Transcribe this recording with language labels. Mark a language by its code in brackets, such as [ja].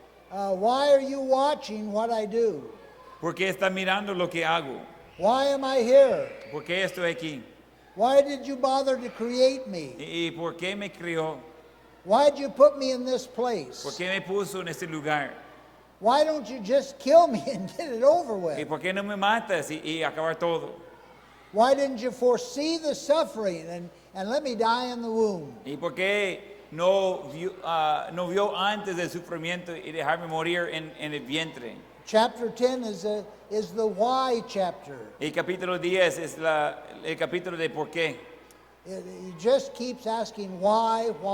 [en] Why are you watching what I do? [es] ¿Por qué está mirando lo que hago? [en] Why am I here? [es] ¿Por qué estoy aquí? [en] Why did you bother to create me? [es] ¿Y por qué me crió? [en] Why did you put me in this place? [es] ¿Por qué me puso en este lugar? [en] Why don't you just kill me and get it over [es] ¿Y [en] with? [es] por qué no me matas y acabar todo? [en] Why didn't you foresee the suffering and let me die in the womb? [es] ¿Y por qué no vio antes del sufrimiento y dejarme morir en el vientre? [en] Chapter 10 is the why chapter. [es] Y capítulo 10 es el capítulo de por qué. [en] He just keeps asking why.